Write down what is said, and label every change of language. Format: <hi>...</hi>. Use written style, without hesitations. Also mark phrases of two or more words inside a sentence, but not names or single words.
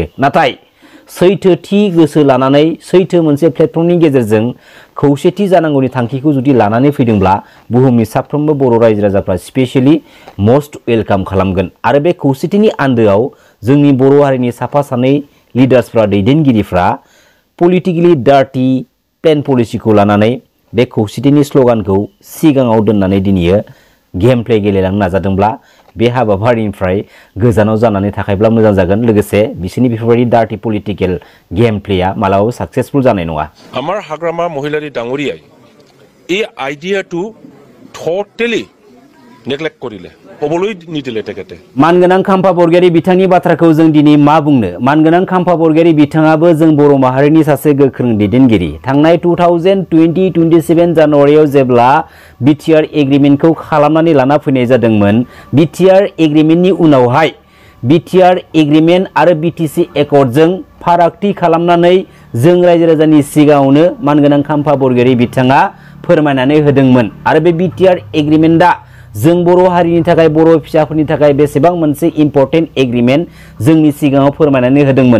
<brx>नाथाय सैथोथि गोसो लानानै सैथो मोनसे प्लेटफर्मनि गेजेरजों खौसेथि जानांगौनि थांखिखौ जुदि लानानै फैदोंब्ला बुहुमनि साफ्रोमबो बर' रायजो राजाफ्रा</brx> <en>specially most welcome</en> <brx>खालामगोन आरो बे खौसेथिनि आन्दोआव जोंनि बर' हारिनि साफा सानै लिडार्सफ्रा दैदेनगिरिफ्रा</brx> <en>politically dirty plan</en> <brx>पलिसिखौ लानानै बे खौसेथिनि स्लोगानखौ सिगाङाव दोननानै दिनै</brx> <en>game play</en> <brx>गेलेलांनो नाजादोंब्ला बे हाबाफारिनिफ्राय गोजानाव जानानै थाखायब्ला मोजां जागोन। लोगोसे बिसोरनि बेफोरबायदि</brx> <en>dirty political game play</en> <brx>मालाबाबो साक्सेसफुल जानाय नङा।</brx> <as>আমাৰ হাগ্ৰামা মহিলাৰী ডাঙৰীয়াই এই আইডিয়াটো</as> <en>totally neglect</en> <as>কৰিলে হ'বলৈ নিদিলে তেখেতে।</as> <brx>मानगोनां खाम्फा बरगयारी बिथांनि बाथ्राखौ जों दिनै मा बुंनो। मानगोनां खाम्फा बरगयारी बिथाङाबो जों बर' माहारिनि सासे गोख्रों दैदेनगिरि। थांनाय 2027 जानुवारियाव जेब्ला बिटिआर एग्रिमेन्टखौ खालामनानै लाना फैनाय जादोंमोन, बिटिआर एग्रिमेन्टनि उनावहाय बिटिआर एग्रिमेन्ट आरो बीटीसी एकर्डजों फारागथि खालामनानै जों रायजो राजानि सिगाङावनो मानगोनां खाम्फा बरगयारी बिथाङा फोरमायनानै होदोंमोन आरो बे बिटिआर एग्रिमेन्टआ जों बर' हारिनि थाखाय बर' फिसाफोरनि थाखाय बेसेबां मोनसे</brx> <en>important agreement</en> <brx>जोंनि सिगाङाव फोरमायनानै होदोंमोन।</brx>